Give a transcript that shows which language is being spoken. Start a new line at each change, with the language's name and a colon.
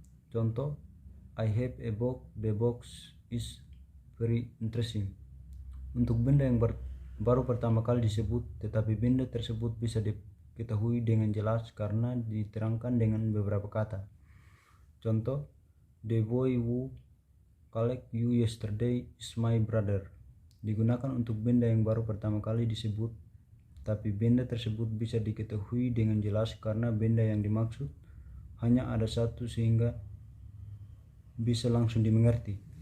Indonesian: Contoh,
English: I have a book, the box is very interesting.
Indonesian: Untuk benda yang baru pertama kali disebut, tetapi benda tersebut bisa diketahui dengan jelas karena diterangkan dengan beberapa kata. Contoh,
English: the boy who called you yesterday is my brother.
Indonesian: Digunakan untuk benda yang baru pertama kali disebut, tapi benda tersebut bisa diketahui dengan jelas karena benda yang dimaksud hanya ada satu sehingga bisa langsung dimengerti.